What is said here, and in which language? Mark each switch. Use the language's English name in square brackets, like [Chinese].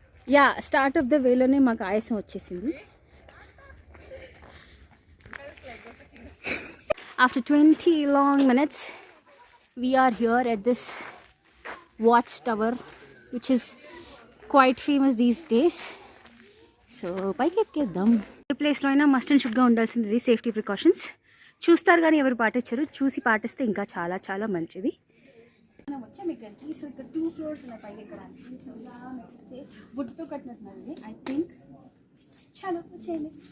[Telugu] Yeah, start of the వేలోనే మాకు ఆయాసం వచ్చేసింది. [English] After 20 long minutes we are here at this watch tower which is quite famous these days. [Telugu] So పైకి ఎక్కేద్దాం. ఏ ప్లేస్లో అయినా must and షుడ్గా ఉండాల్సింది safety precautions. చూస్తారు కానీ ఎవరు పాటించరు. చూసి పాటిస్తే ఇంకా చాలా మంచిది. మనం వచ్చాము ఇక్కడికి. సో ఇక్కడ 2 floors ఉన్నాయి పైకి ఎక్కడానికి. సో ఇలా మెట్టితే వుడ్తో కట్టినట్టున్నది [English] I think. [Telugu] చాలా వచ్చేయండి.